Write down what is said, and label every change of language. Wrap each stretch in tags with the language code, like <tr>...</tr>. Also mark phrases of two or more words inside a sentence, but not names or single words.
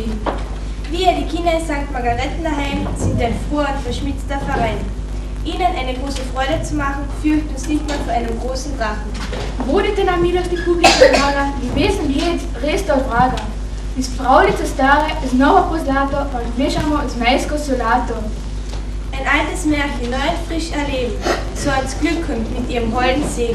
<de>Wir, die Kinder in St. Margarethen daheim, sind ein froher und verschmitzter Verein. Ihnen eine große Freude zu machen, fürcht uns nicht mehr vor einem großen Drachen.</de> <sl>Budite nam milosti publika draga, ljubezen hec, res to vraga. Iz pravljice stare, znova pozlato, pa vmešamo zmejsko solato.</sl> <de>Ein altes Märchen, neu und frisch erleben, so als Glück kommt mit ihrem holden Segen.</de>